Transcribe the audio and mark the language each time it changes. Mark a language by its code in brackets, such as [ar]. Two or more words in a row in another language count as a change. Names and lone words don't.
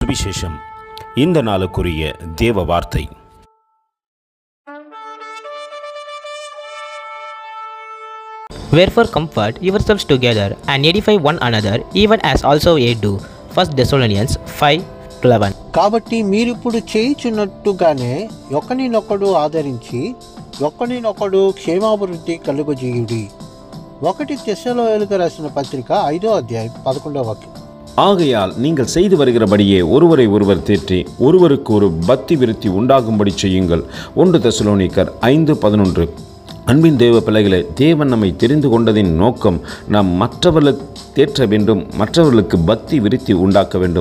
[ta] சுவிசேஷம். இந்த நாளுக்குரிய தேவ வார்த்தை. [en] Wherefore comfort yourselves together and edify one another, even as also ye do. 1 Thessalonians 5:11. [te] కాబట్టి మీరిప్పుడు చేయుచున్నట్టుగానే ఒకరినొకడు ఆదరించి ఒకరినొకడు క్షేమాభివృద్ధి కలుగజేయుడి. 1 తెస్సలోనికీయులకు రాసిన పత్రిక 5వ అధ్యాయం 11వ వాక్యం. [ta] ஆகையால் நீங்கள் செய்து வருகிறபடியே ஒருவரை ஒருவர் தேற்றி ஒருவருக்கு ஒரு பக்தி விருத்தி உண்டாகும்படி செய்யுங்கள். 1 தெசலோனிக்கர் 5:11. அன்பின் தேவ பிள்ளைகளே, தேவன் நம்மை தெரிந்து கொண்டதின் நோக்கம் நாம் மற்றவர்களுக்கு தேற்ற வேண்டும், மற்றவர்களுக்கு பக்தி விருத்தி உண்டாக்க வேண்டும்.